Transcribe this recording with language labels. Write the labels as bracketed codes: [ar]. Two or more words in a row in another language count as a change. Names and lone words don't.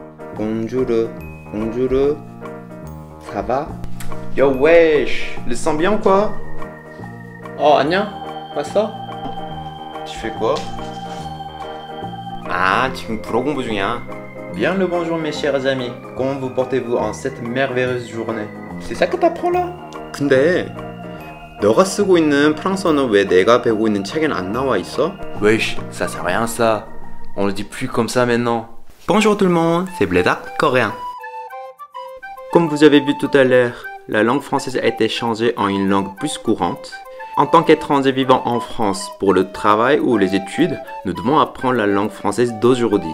[fr] Bonjour, bonjour. Ça va? Yo wesh, le sens bien ou quoi? [ko] Oh 안녕, 왔어? [fr] Tu fais quoi? [ko] Ah, 지금 불어 공부 중이야. [fr] Bien le bonjour mes chers amis. Comment vous portez-vous en cette merveilleuse journée? C'est ça que t'apprends là? [ko] 근데 너가 쓰고 있는 프랑스어는 왜 내가 배우고 있는 책에는 안 나와 있어? [fr] Wesh, ça sert à rien ça. On le dit plus comme ça maintenant. Bonjour tout le monde, c'est Bléda, coréen. Comme vous avez vu tout à l'heure, la langue française a été changée en une langue plus courante. En tant qu'étrangers vivant en France pour le travail ou les études, nous devons apprendre la langue française d'aujourd'hui.